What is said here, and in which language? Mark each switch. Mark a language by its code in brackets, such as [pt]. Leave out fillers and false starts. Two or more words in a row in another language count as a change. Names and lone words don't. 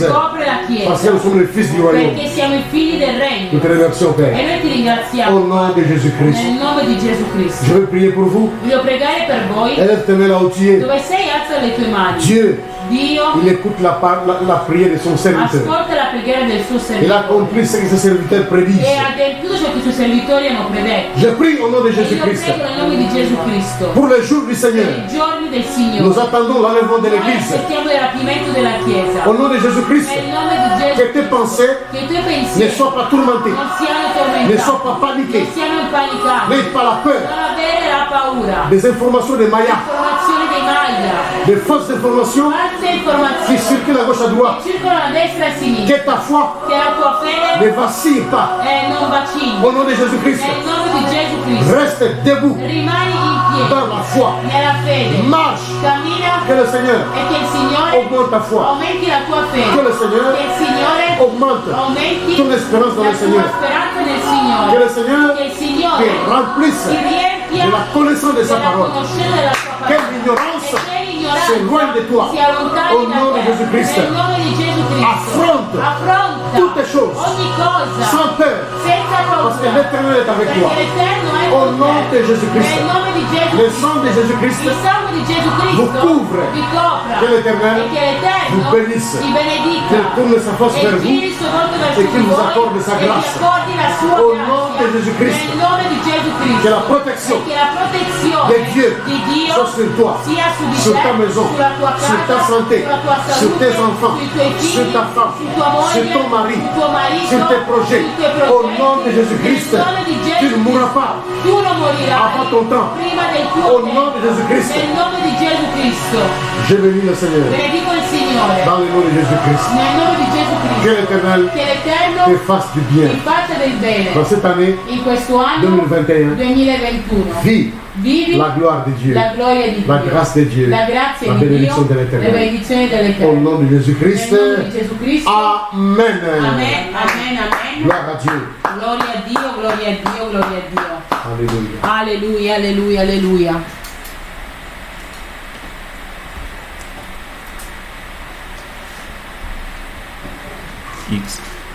[it] copre la [fr] parce que [it] Chiesa [fr] nous sommes les fils du royaume. [it] perché siamo i figli del [fr] Nous [it] regno [fr] te remercions, [it] e [fr] Père. [it] noi ti [fr] Au [it] ringraziamo [fr] nom de Jésus-Christ. [it] nel nome di Gesù [fr] Je [it] Cristo. [fr] veux prier pour vous. [it] Voglio pregare per voi. [fr] Élève tes mains là où tu es. [it] Dove sei, alza le tue mani. [fr] Dieu, [it] Dio [fr] il écoute la prière de son serviteur. [it] ascolta la preghiera del suo [fr] Il a [it] servitore [fr] accompli ce que ses serviteurs prédisent. [it] e ha adempiuto ciò che i suoi servitori hanno predetto. [fr] Je prie au nom de [it] E io [fr] Jésus-Christ. [it] prego nel nome di Gesù Cristo [fr] Pour le jour du [it] per [fr] Seigneur, [it] i giorni del [fr] nous [it] Signore. [fr] attendons l'enlèvement de [it] Noi [fr] l'Église. [it] aspettiamo il rapimento della Chiesa. [fr] Au nom de Jésus-Christ, [it] Nel nome di [fr] que [it] Gesù, [fr] tes pensées [it] che i tuoi [fr] ne [it] pensieri [fr] soient pas tourmentées, [it] non siano [fr] ne [it] tormentati, [fr] soient pas paniquées, [it] non siano impanicati, [fr] n'aie pas la peur [it] non avere la paura. [fr] des informations de Maya, [it] Informazioni dei Maya, [fr] des fausses informations [it] false [fr] qui [it] informazioni [fr] circulent à gauche à droite. [it] che circolano a destra e a sinistra, [fr] Que ta foi [it] che la tua fede [fr] ne vacille pas. [it] non vacilli. [fr] Au nom de Jésus-Christ, [it] Nel nome di Gesù Cristo, [fr] reste debout [it] rimani in piedi [fr] dans la foi. [it] nella fede, [fr] Marche. [it] cammina [fr] Que le Seigneur [it] e che il Signore [fr] augmente ta foi. [it] aumenti la tua fede, [fr] Que le Seigneur [it] che il Signore [fr] augmente [it] aumenti [fr] ton espérance dans [it] la [fr] le [it] tua [fr] Seigneur. [it] speranza nel [fr] Que [it] Signore, [fr] le Seigneur [it] che il [fr] te [it] Signore [fr] remplisse [it] ti riempia [fr] de la connaissance de sa [it] della [fr] parole. [it] conoscenza della tua [fr] Que [it] parola, [fr] l'ignorance [it] e che l'ignoranza [fr] s'éloigne de toi. [it] sia lontana [fr] Au [it] da [fr] nom de [it] te. [fr] Jésus-Christ. [it] Nel nome di Gesù Cristo, [fr] Affronte [it] affronta [fr] toutes les choses [it] ogni cosa [fr] sans peur. [it] senza [fr] Parce que [it] paura, [fr] l'Éternel est avec toi. [it] perché l'Eterno è [fr] Au [it] con [fr] nom [it] te. [fr] de Jésus-Christ. [it] Nel nome di Gesù [fr] Le [it] Cristo, [fr] sang de Jésus-Christ [it] il sangue di Gesù Cristo [fr] vous couvre. [it] vi copra [fr] Que l'Éternel [it] e che l'Eterno [fr] vous bénisse. [it] vi benedica [fr] Qu'il tourne sa face [it] e [fr] vers vous [it] giri il suo volto [fr] et [it] verso [fr] qu'il [it] di [fr] vous [it] voi [fr] accorde sa [it] e vi [fr] grâce. [it] accordi la sua [fr] Au nom de [it] grazia. [fr] Jésus-Christ. [it] Nel nome di Gesù Cristo, [fr] Que la protection [it] e che la protezione [fr] de Dieu [it] di Dio [fr] soit sur toi, [it] sia su di [fr] sur [it] te, [fr] ta maison, [it] sulla tua casa, [fr] sur ta santé, [it] sulla tua [fr] sur [it] salute, [fr] tes enfants, [it] sui tuoi figli, [fr] sur ta femme, [it] su tua moglie, [fr] sur ton mari, [it] sul tuo marito, [fr] sur tes projets. [it] sui tuoi [fr] Au [it] progetti. [fr] nom de Jésus-Christ, [it] Nel nome di Gesù [fr] tu ne mourras pas [it] tu non morirai [fr] avant ton temps. [it] prima del tuo [fr] Au [it] tempo. [fr] nom de Jésus-Christ. [it] Nel nome di Gesù Cristo, [fr] Je bénis le Seigneur [it] benedico il Signore. [fr] dans le nom de Jésus-Christ. [it] Nel nome di Gesù [fr] Que [it] Cristo, [fr] l'Éternel [it] che l'Eterno [fr] te fasse du bien. [it] ti faccia del bene. [fr] Dans cette année [it] In questo anno [fr] 2021, [it] 2021, [fr] vis [it] vivi [fr] la gloire de Dieu, [it] la gloria di [fr] la [it] Dio, [fr] grâce de Dieu, [it] la grazia [fr] la [it] di Dio, [fr] bénédiction de [it] le [fr] l'Éternel. [it] benedizioni [fr] Au [it] dell'Eterno. [fr] nom de Jésus-Christ, [it] Nel nome di Gesù Cristo, [fr] Amen. [it] amen, amen, amen. [fr] Gloire à Dieu. [it] Gloria a Dio, gloria a Dio, gloria a Dio. [fr] Alléluia. [it] Alleluia, alleluia, alleluia. X.